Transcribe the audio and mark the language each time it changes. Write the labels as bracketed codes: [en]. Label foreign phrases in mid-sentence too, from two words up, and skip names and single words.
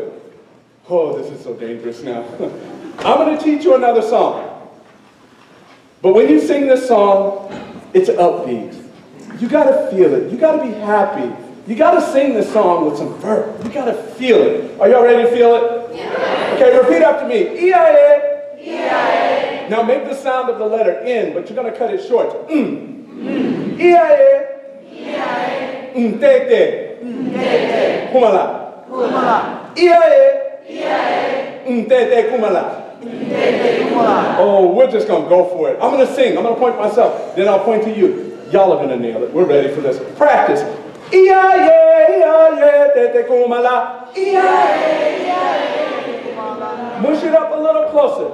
[en] Oh, this is so dangerous now. I'm going to teach you another song. But when you sing this song, it's upbeat. You got to feel it. You got to be happy. You got to sing this song with some verve. You got to feel it. Are y'all ready to feel it? Yeah. Okay, repeat after me. E-I-A. E-I-A. Now make the sound of the letter N, but you're going to cut it short. E-I-A. E-I-A. Te-te. Te-te. Kumala. Kumala. E-I-A. E-I-A. Te-te kumala. Oh, we're just going to go for it. I'm going to sing. I'm going to point to myself. Then I'll point to you. Y'all are going to nail it. We're ready for this. Practice. Mush it up a little closer.